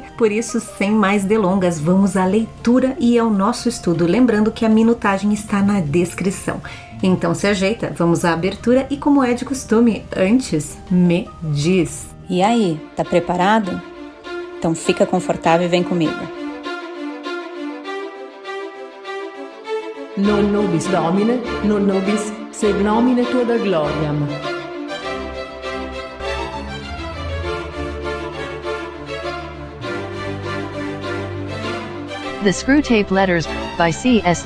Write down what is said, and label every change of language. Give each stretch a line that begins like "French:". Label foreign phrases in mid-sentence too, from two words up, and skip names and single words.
Portuguese: Por isso, sem mais delongas, vamos à leitura e ao nosso estudo, lembrando que a minutagem está na descrição. Então se ajeita, vamos à abertura e, como é de costume, antes me diz. E aí, tá preparado? Então fica confortável e vem comigo.
Latin: Non nobis Domine, non nobis sed nomine tua da gloriam.
English: The Screwtape Letters, by C.S.